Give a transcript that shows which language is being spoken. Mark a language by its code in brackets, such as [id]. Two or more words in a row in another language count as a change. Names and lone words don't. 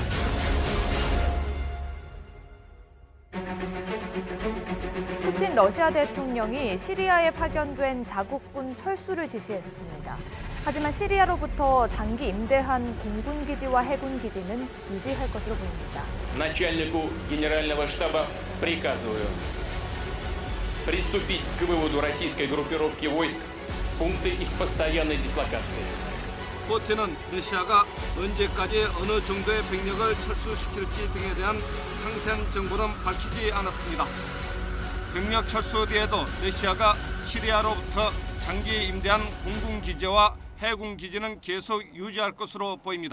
[ko] 푸틴 러시아 대통령이 시리아에 파견된 자국군 철수를 지시했습니다. 하지만 시리아로부터 장기 임대한 공군기지와 해군기지는 유지할 것으로 보입니다. [ru] Начальнику генерального штаба приказываю приступить к выводу российской группировки войск в пункты их постоянной дислокации. [ko] 푸틴은 러시아가 언제까지 어느 정도의 병력을 철수시킬지 등에 대한 상세한 정보는 밝히지 않았습니다. 병력 철수 뒤에도 러시아가 시리아로부터 장기 임대한 공군기지와 해군기지는 계속 유지할 것으로 보입니다.